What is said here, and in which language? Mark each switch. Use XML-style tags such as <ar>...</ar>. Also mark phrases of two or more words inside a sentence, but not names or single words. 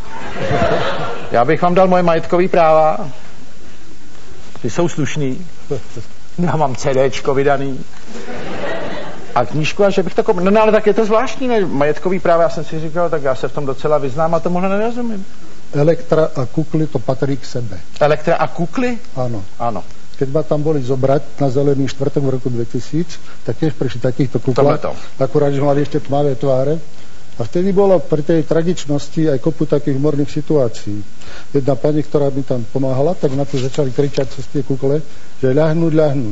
<cs>Já bych vám dal moje majetkové práva. Ty jsou slušný. Já mám CDčko vydaný. A knížku, a že bych to koupil. No ale tak je to zvláštní, ne? Majetkový práva, já jsem si říkal, tak já se v tom docela vyznám a tomuhle nerozumím.</cs> <sk>Elektra a kukly to patrí k sebe. Elektra a kukly? Áno. Áno. Keď ma tam boli zobrať na Zelený štvrtok v roku 2000, tak tiež prišli takýchto kuklách. Akurát, že mali ešte tmavé tváre. A vtedy bolo pri tej tragičnosti aj kopu takých humorných situácií. Jedna pani, ktorá mi tam pomáhala, tak na to začali kričať cez tie kukle, že ľahnúť.</sk>